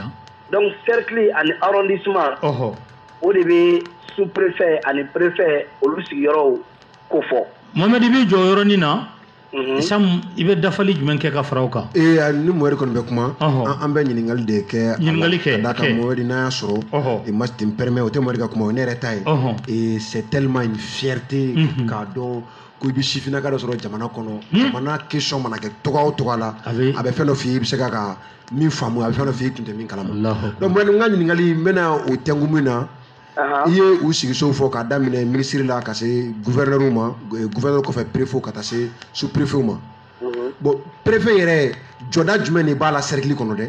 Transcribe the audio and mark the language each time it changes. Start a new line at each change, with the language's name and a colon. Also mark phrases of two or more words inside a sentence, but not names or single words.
French: donc cercle
Bambara: ani arrondissement o de bɛ sous-préfet ani préfet olu sigiyɔrɔw ko fɔ Mohamed i b'i jɔ yɔrɔnin na Sam i bɛ dafali jumɛn kɛ ka fara o kan ni Mohamed kɔni bɛ kuma an bɛ ɲininkali de kɛ kɛ ka kan Mohamed n'a y'a sɔrɔ
French: et moi je me permets
Bambara: o tɛ Mohamed ka kuma o ne yɛrɛ ta ye
French: et c'est tellement une fierté
Bambara: k'a dɔn ko i bɛ sifinnaka dɔ sɔrɔ jamana kɔnɔ jamana question mana kɛ togoya o togoya la a bɛ fɛn dɔ f'i ye i bɛ se ka min faamu a bɛ fɛn dɔ f'i ye i tun tɛ min kalama donc Mohamed n ka ɲininkali n bɛna o tɛnku min na i ye u sigisow fɔ k'a daminɛ ministre la ka se gouverneur ma gouverneur kɔfɛ préfet ka taa se sous préfet ma
French: bon préfet
Bambara: yɛrɛ jɔda jumɛn de b'a la cercle kɔnɔ dɛ